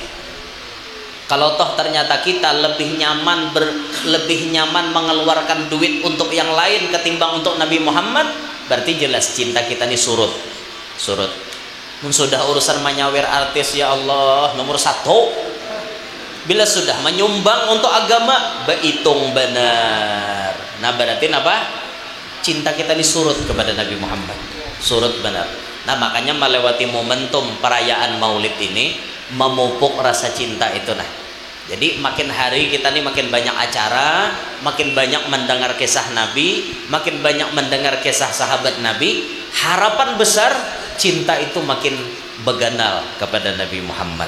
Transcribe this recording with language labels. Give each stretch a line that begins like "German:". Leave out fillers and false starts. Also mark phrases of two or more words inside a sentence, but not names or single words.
Indonesian: Kalau toh ternyata kita lebih nyaman mengeluarkan duit untuk yang lain ketimbang untuk Nabi Muhammad, berarti jelas cinta kita ini surut. Sudah urusan menyawir artis ya Allah nomor 1. Bila sudah menyumbang untuk agama, berhitung benar. Nah berarti apa? Cinta kita ini surut kepada Nabi Muhammad. Surut benar. Nah makanya melewati momentum perayaan maulid ini memupuk rasa cinta itu nah. Jadi makin hari kita nih makin banyak acara, makin banyak mendengar kisah Nabi, makin banyak mendengar kisah sahabat Nabi, harapan besar cinta itu makin beganal kepada Nabi Muhammad.